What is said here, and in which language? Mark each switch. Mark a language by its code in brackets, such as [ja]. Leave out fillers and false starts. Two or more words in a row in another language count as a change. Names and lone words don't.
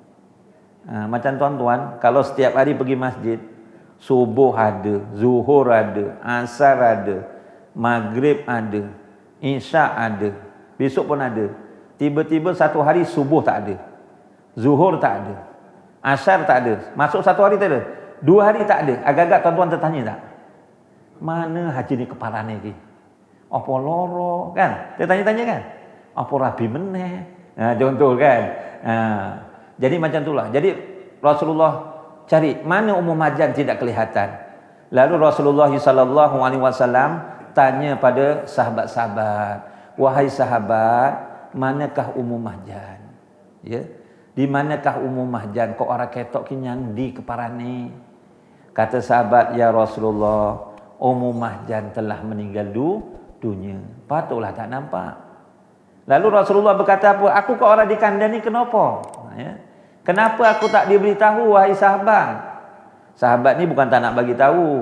[ms] Macam tuan-tuan, kalau setiap hari pergi masjid, subuh ada, zuhur ada, asar ada, maghrib ada, isyak ada, besok pun ada. Tiba-tiba satu hari subuh tak ada, zuhur tak ada, asar tak ada, masuk satu hari tak ada, 2 hari tak ada. Agak-agak tuan-tuan tertanya tak? Mana haji ni kepala ni lagi? Apa loro kan? Dia tanya-tanya kan? Apa [jv] rabi meneh? [ms] Contoh kan? Jadi macam itulah. Jadi Rasulullah cari mana Ummu Mahjan tidak kelihatan. Lalu Rasulullah SAW tanya pada sahabat-sahabat, wahai sahabat, manakah Ummu Mahjan? Ya, di manakah Ummu Mahjan? [jv] Kok orang ketok ki nyandi kepala ni? [ms] Kata sahabat, ya Rasulullah, Ummu Mahjan telah meninggal dunia. Patutlah tak nampak. Lalu Rasulullah berkata apa? Aku [jv] kok orang dikandani [ms] kenapa? Ya. Kenapa aku tak diberitahu, wahai sahabat? Sahabat ni bukan tak nak bagi tahu.